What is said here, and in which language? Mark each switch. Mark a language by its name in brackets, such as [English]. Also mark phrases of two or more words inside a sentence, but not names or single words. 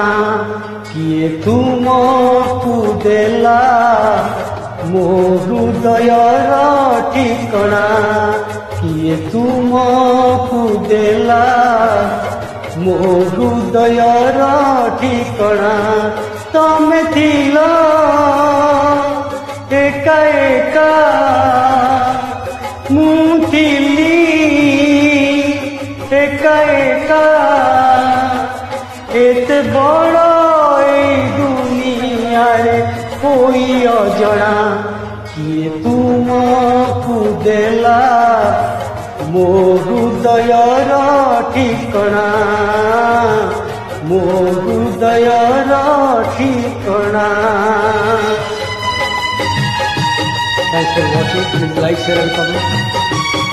[Odia] କିଏ ତୁମକୁ ଦେଲା ମୋ ହୃଦୟର ଠିକଣା। କିଏ ତୁମକୁ ଦେଲା ମୋ ହୃଦୟର ଠିକଣା। ତୁମେ ଥିଲ ଏକା ଏକା ମୁଁ ଥିଲି ଏକା ଏକା। ଏତେ ବଡ଼ ଦୁନିଆ ରେ ହୋଇ ଅଜଣା। କିଏ ତୁମକୁ ଦେଲା ମୋ ହୃଦୟର ଠିକଣା, ମୋ ହୃଦୟର ଠିକଣା। [English] Thanks for watching. Please like, share and comment.